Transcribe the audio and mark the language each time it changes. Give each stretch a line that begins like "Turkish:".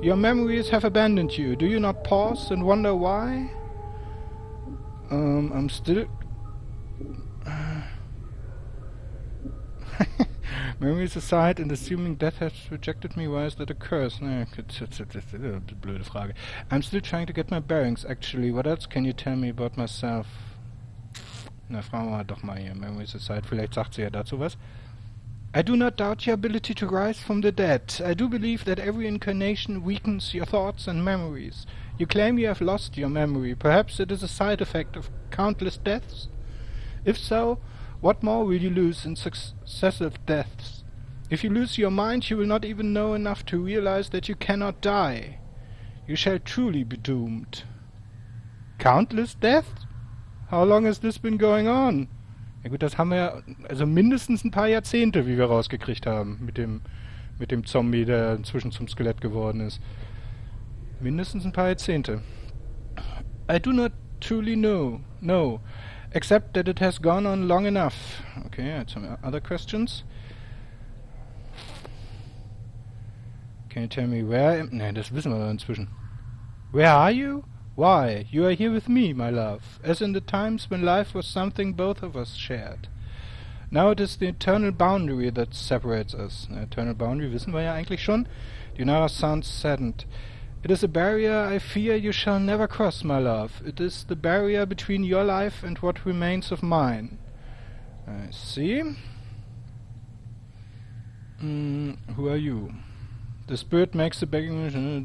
English: Your memories have abandoned you. Do you not pause and wonder why? I'm still... Memories aside, and assuming death has rejected me, why is that a curse?
German: Blöde Frage.
English: I'm still trying to get my bearings, actually. What else can you tell me about myself?
German: Na, fragen wir doch mal hier.
English: Memories aside,
German: vielleicht sagt sie ja dazu was.
English: I do not doubt your ability to rise from the dead. I do believe that every incarnation weakens your thoughts and memories. You claim you have lost your memory. Perhaps it is a side effect of countless deaths? If so, what more will you lose in successive deaths? If you lose your mind, you will not even know enough to realize that you cannot die. You shall truly be doomed. Countless deaths? How long has this been going on?
German: Ja gut, das haben wir ja, also mindestens ein paar Jahrzehnte, wie wir rausgekriegt haben, mit dem Zombie, der inzwischen zum Skelett geworden ist. Mindestens ein paar Jahrzehnte.
English: I do not truly know. No. Except that it has gone on long enough. Okay, I had some other questions. Can you tell me where I am?
German: Ne, das wissen wir inzwischen.
English: Where are you? Why? You are here with me, my love, as in the times when life was something both of us shared. Now it is the eternal boundary that separates us. The eternal boundary
German: wissen wir ja eigentlich schon.
English: Deionarra sounds saddened. It is a barrier I fear you shall never cross, my love. It is the barrier between your life and what remains of mine. I see. Who are you? The spirit makes the begging.